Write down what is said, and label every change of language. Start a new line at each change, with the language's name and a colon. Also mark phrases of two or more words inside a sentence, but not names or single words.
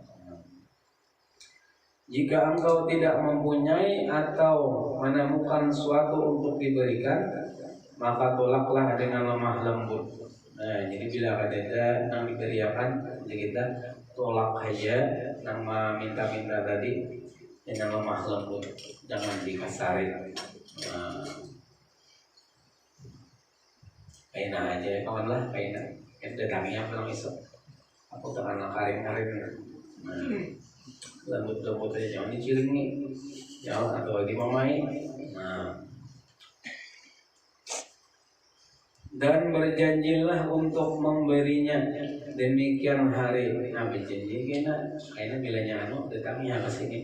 Indonesian: Jika engkau tidak mempunyai atau menemukan suatu untuk diberikan, maka tolaklah dengan lemah lembut. Nah, jadi bila ada yang diberikan, jadi kita tolak aja, nama minta-minta tadi dengan lemah lembut, jangan dikasarin.
Banjar: Nah, kaina aja kawan lah, kaina.
Indonesian: Kita datanginya pulang esok.
Banjar: Aku tekan karin-karin.
Indonesian: Lembut-lembut aja, jangan diciling nih. Jangan atau dimamai. Nah, dan berjanjilah untuk memberinya demikian hari. Nah, berjanji kayaknya bilanya datangnya ke sini.